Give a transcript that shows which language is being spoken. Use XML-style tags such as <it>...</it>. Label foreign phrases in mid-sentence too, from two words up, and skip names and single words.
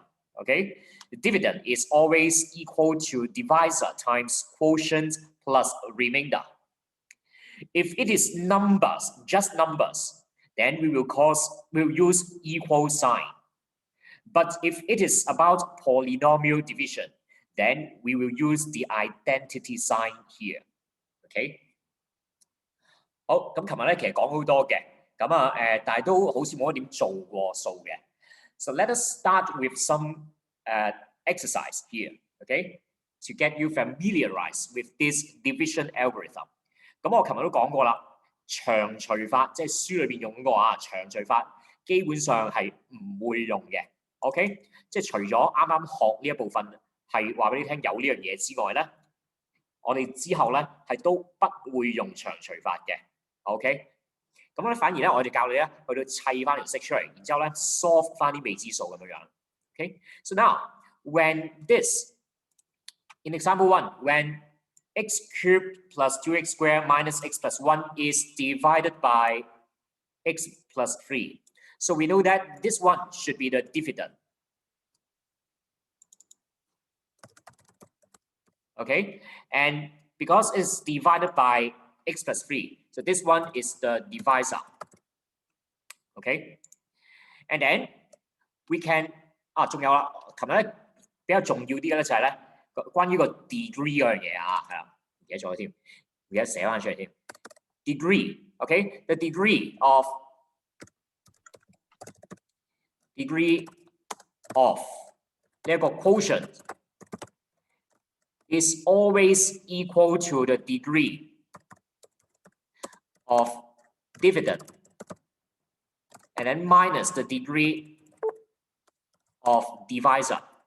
<en>Okay, the dividend is always equal to divisor times quotient plus remainder. If it is numbers, just numbers, then we will use equal sign. But if it is about polynomial division, then we will use the identity sign here.</en> <yue>Okay. 好，咁琴日咧其實講好多嘅，咁啊但係都好似冇乜點做過數嘅。</yue> <en>So let us start with some exercise here, okay, to get you familiarized with this division algorithm.</en> <yue>咁我琴日都講過啦，長除法即係書裏邊用過啊，長除法基本上係唔會用嘅 ，OK， 即係除咗啱啱學呢一部分係話俾你聽有呢樣嘢之外咧，我哋之後咧係都不會用長除法嘅 ，OK。咁咧反而咧我哋教你咧去到砌翻條式出嚟，然之後咧 solve 翻啲未知數咁樣樣</yue> <en>，OK。So now when this in example 1 when x cubed plus 2x squared minus x plus 1 is divided by x plus 3. So we know that this one should be the dividend. Okay, and because it's divided by x plus 3, so this one is the divisor. Okay, and then we can</en> <yue>仲有啦，琴日咧比較重要啲嘅咧就係咧。關於個 degree 嗰樣嘢啊，係啦，唔記得咗添，而家寫翻出嚟添。</yue> <en>Degree，OK，the degree of</en> <yue>呢一個</yue> <en>quotient is always equal to the degree of dividend, and then minus the degree of divisor.</en>